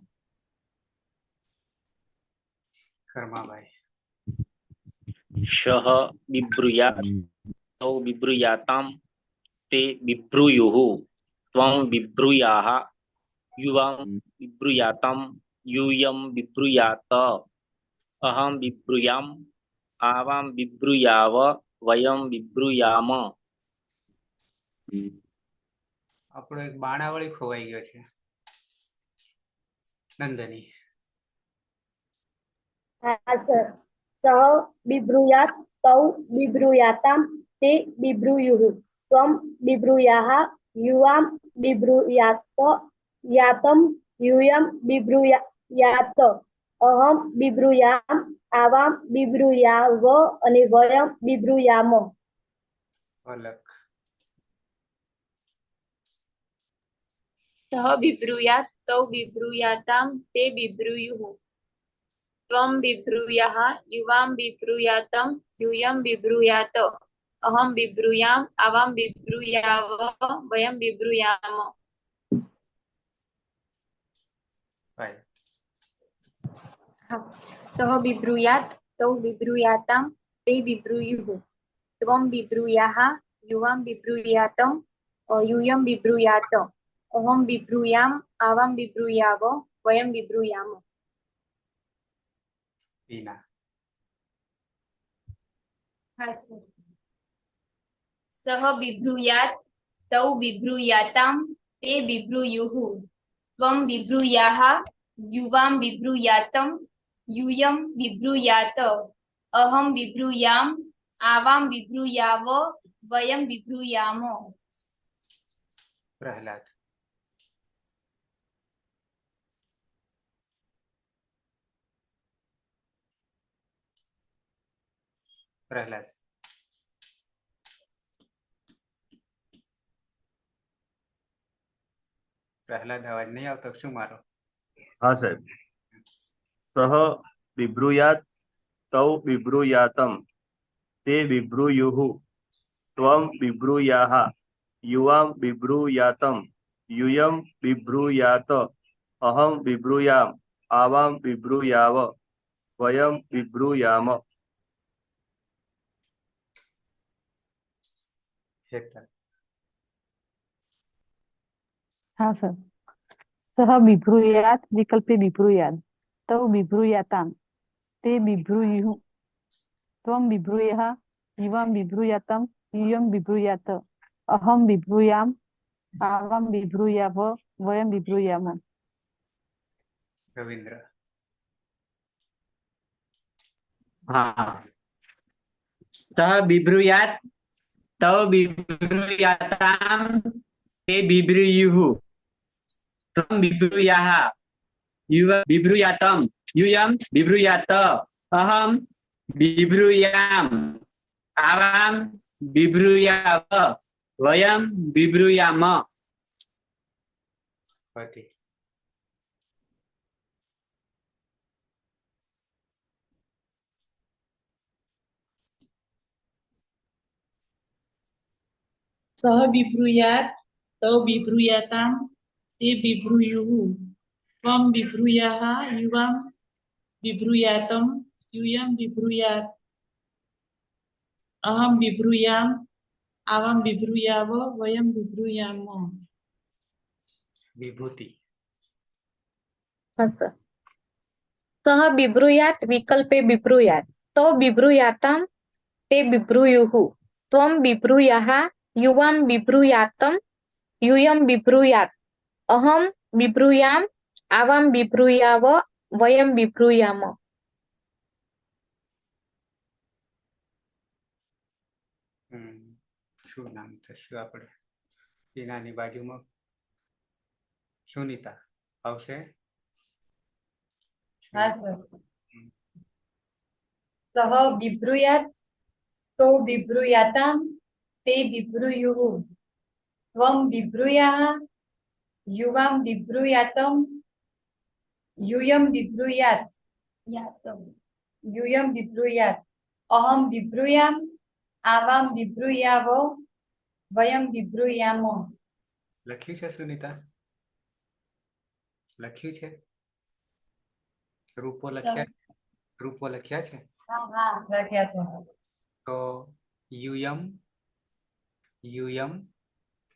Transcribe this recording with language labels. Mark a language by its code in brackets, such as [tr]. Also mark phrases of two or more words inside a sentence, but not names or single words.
[gu] કર્માભાઈ. [sa] सह बिब्रुयात तौ बिब्रुयाताम ते बिभ्रूयुः त्वं बिभ्रूयाः युवां बिभ्रूयातम यूयं बिभ्रूयात अहं बिभ्रूयाम आवां बिभ्रूयाव वयं बिभ्रूयाम। [gu] આપણો એક બાણાવળી ખોવાઈ ગયો છે. નંદની. હા સર. [sa] सह बिभ्रूयात तौ बिभ्रूयाताम ते बिभ्रूयुः त्वं बिभ्रूयाः युवां बिभ्रूयात यातम यूयं बिभ्रूयात अहं बिभ्रूयाम आवां बिभ्रूयाव અને વયં बिभ्रूयाम। [gu] અલગ. [sa] सह बिभ्रूयात तौ बिभ्रूयाताम ते बिभ्रूयुः त्वं बिभ्रूयाः युवां बिभ्रूयातम यूयं बिभ्रूयात अहं बिभ्रूयाम आवां बिभ्रूयाव वयं बिभ्रूयाम। [gu] ભાઈ. [sa] सह बिभ्रूयात तौ बिभ्रूयाताम ते बिभ्रूयुः त्वं बिभ्रूयाः युवां बिभ्रूयातम यूयं बिभ्रूयात अहं बिभ्रूयाम आवां बिभ्रूयाव वयं बिभ्रूयाम। [gu] ઈના. હા સર. [sa] सह बिभ्रूयात तौ बिभ्रूयाताम ते बिभ्रूयुः त्वं बिभ्रूयाः युवां बिभ्रूयातम यूयं बिभ्रूयात अहं बिभ्रूयाम आवां बिभ्रूयाव वयं बिभ्रूयाम। [gu] પ્રહલાદ. પ્રહલાદ. પ્રહલાદ અવાજ નહીં આવતો શું મારો? હા સાહેબ. [sa] सह बिभ्रूयात तौ बिभ्रूयातम ते बिभ्रूयुः त्वं बिभ्रूयाः युवां बिभ्रूयातम यूयं बिभ्रूयात अहं बिभ्रूयाम आवां बिभ्रूयाव वयं बिभ्रूयाम। [gu] હેતલ. હા સર. [sa] सह बिभ्रूयात विकल्पे बिभ्रूयात तौ बिभ्रूयाताम ते बिभ्रूयुः त्वं बिभ्रूयाः युवां बिभ्रूयातम यूयं बिभ्रूयात अहं बिभ्रूयाम आवां बिभ्रूयाव वयं बिभ्रूयाम। [gu] રવિન્દ્ર. હા. [sa] सह बिभ्रूयात तौ बिभ्रूयाताम ते बिभ्रूयुः त्वं बिभ्रूयाः युवां बिभ्रूयातम यूयं बिभ्रूयात अहं बिभ्रूयाम आवां बिभ्रूयाव वयं बिभ्रूयाम। [gu] પતિ. [sa] सह बिभ्रूयात तौ बिभ्रूयाताम ते बिभ्रूयुः त्वं बिभ्रूयाः युवां बिभ्रूयातम यूयं बिभ्रूयात अहं बिभ्रूयाम आवां बिभ्रूयाव वयं बिभ्रूयाम। [gu] વિભૂતિ. [sa] सह बिभ्रूयात विकल्पे बिभ्रूयात तौ बिभ्रूयाताम ते बिभ्रूयुः त्वं बिभ्रूयाः युवां बिभ्रूयातम यूयं बिभ्रूयात अहं बिभ्रूयाम आवां बिभ्रूयाव वयं बिभ्रूयाम। [gu] શું નામ થશે આપણે? ઈનાની બાજુમાં સુનીતા આવશે. હા સર. [sa] सह बिभ्रूयात तौ बिभ्रूयाताम ते बिभ्रूयुः त्वं बिभ्रूयाः युवां बिभ्रूयातम यूयं बिभ्रूयात अहं बिभ्रूयाम आवां बिभ्रूयाव वयं बिभ्रूयाम। [gu] લખ્યું છે સુનીતા? લખ્યું છે? રૂપો લખ્યા? રૂપો લખ્યા છે? હા લખ્યા છે. [sa] તો यूयं यूयं